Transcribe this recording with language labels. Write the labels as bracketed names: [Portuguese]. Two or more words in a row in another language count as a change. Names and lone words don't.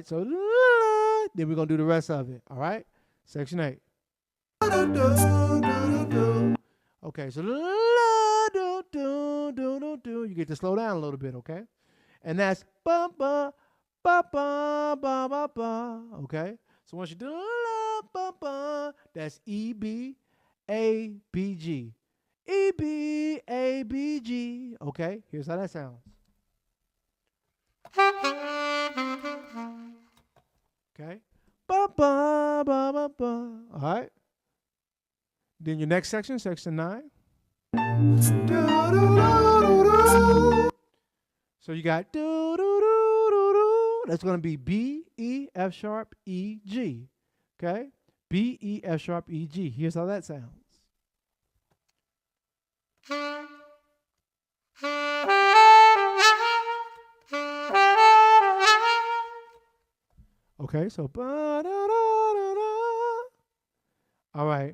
[English] So then we're gonna do the rest of it. All right. Section 8. Okay. So you get to slow down a little bit. Okay. And that's ba ba ba ba ba ba ba. Okay. So once you do ba ba, that's E B A B G. E B A B G. Okay. Here's how that sounds. Okay. Ba ba ba ba ba. All right. Then your next section, section 9. So you got do do do do do. That's gonna be B E F sharp E G. Okay. B E F sharp E G. Here's how that sounds. Okay, so all right.